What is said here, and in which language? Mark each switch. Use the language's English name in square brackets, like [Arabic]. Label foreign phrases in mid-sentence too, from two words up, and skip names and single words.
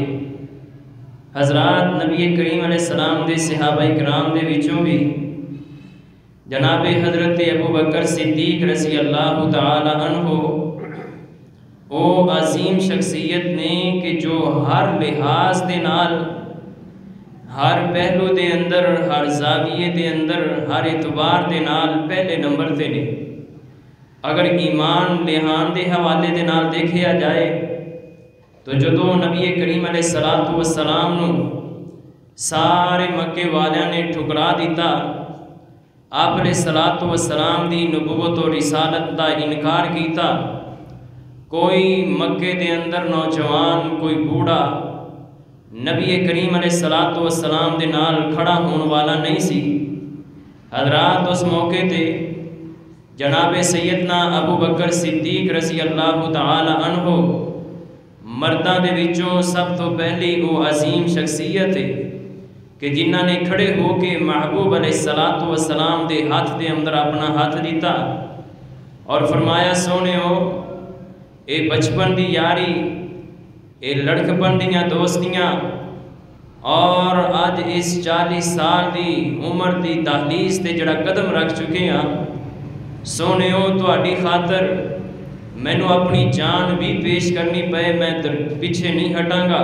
[Punjabi] حضرات نبی کریم علیہ السلام دے صحابہ اکرام دے وچوں بھی جناب حضرت ابوبکر صدیق رضی اللہ تعالی عنہ او عظیم شخصیت نے کہ جو ہر لحاظ دے نال، ہر پہلو دے اندر، ہر زاویے دے اندر، ہر اعتبار دے نال پہلے نمبر تے نے۔ اگر ایمان لحان دے حوالے دے نال دیکھیا جائے تو جدو نبی کریم علیہ السلام نو سارے مکے والیاں نے ٹھکرا دیتا، آپ علیہ السلام دی نبوت و رسالت دا انکار کیتا، کوئی مکے دے اندر نوجوان، کوئی بوڑھا نبی کریم علیہ السلام دے نال کھڑا ہون والا نہیں سی۔ حضرات اس موقع تے جناب سیدنا ابوبکر صدیق رضی اللہ تعالی عنہ مرداں دے وچوں سب تو پہلی وہ عظیم شخصیت ہے کہ جنہاں نے کھڑے ہو کے محبوب علیہ السلام دے ہاتھ دے اندر اپنا ہاتھ دیتا اور فرمایا سونے ہو اے بچپن دی یاری اے لڑکپن دیاں دوستیاں اور آج اس 40 سال دی عمر دی دہلیز تے جڑا قدم رکھ چکے ہیں سونے ہو تہاڈی خاطر مینوں اپنی جان بھی پیش کرنی پے میں پیچھے نہیں ہٹاں گا۔